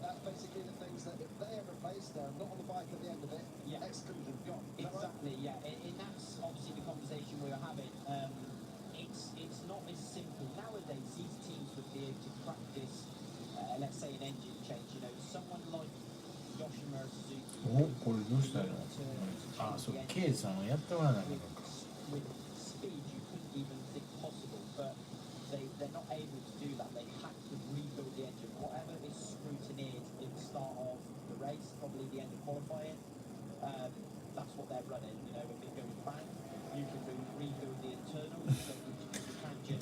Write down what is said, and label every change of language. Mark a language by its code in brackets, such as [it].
[en] That's basically the things that if they are replaced, they're not on the bike at the end of it. Yeah. Exclusion gone. Exactly, right? Yeah, and that's obviously the conversation we were having. It's not as simple nowadays. These teams would be able to practice, let's say, an engine change. You know, someone like Yoshimura Suzuki. [ja] お、これどうしたの？あ、そう、K さんやってもらわないのか。 [en] With speed, you couldn't even think possible, but they're not able to do that. They have to rebuild the engine. Whatever is scrutinised at the start of the race, probably the end of qualifying, that's what they're running. You know, if it goes bang, you can rebuild the internals, but you can't just...